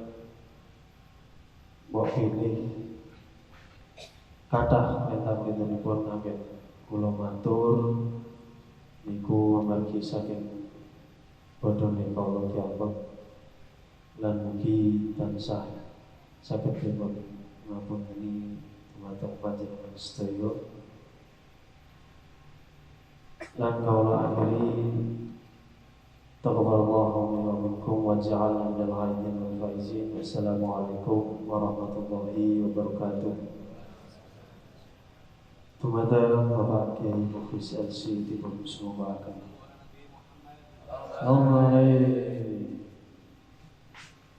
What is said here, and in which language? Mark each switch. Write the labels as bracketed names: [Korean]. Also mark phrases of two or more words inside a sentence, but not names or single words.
[Javanese] mbok pilih kathah enten-entenipun anggen kula matur niku amargi saking bodhone kaula kiampek lan mugi tansah saged dipun ngapunten dumateng panjenengan sedaya. Dan kaula akhiri [Arabic] تقبل الله منا منكم وجعلنا من الغائبين والفائزين. والسلام عليكم ورحمة الله وبركاته. [Javanese] Tumateng Bapak Kiai Mukhlis LC dipun sumangkaken.